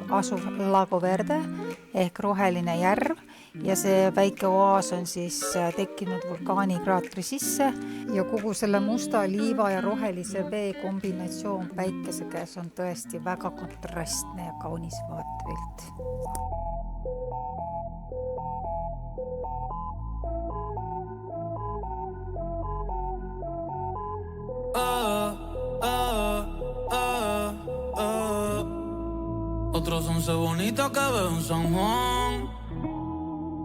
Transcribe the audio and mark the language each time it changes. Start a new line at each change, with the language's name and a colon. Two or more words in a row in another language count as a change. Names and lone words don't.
Estonian: asuv Lago Verde ehk roheline järv ja see väike oaas on siis tekkinud vulkaanikraatri sisse ja kogu selle musta liiva ja rohelise vee kombinatsioon päikese käes on tõesti väga kontrastne ja kaunis vaatepilt.
Spanish: Otros 11 bonitas que veo en San Juan, disfrutando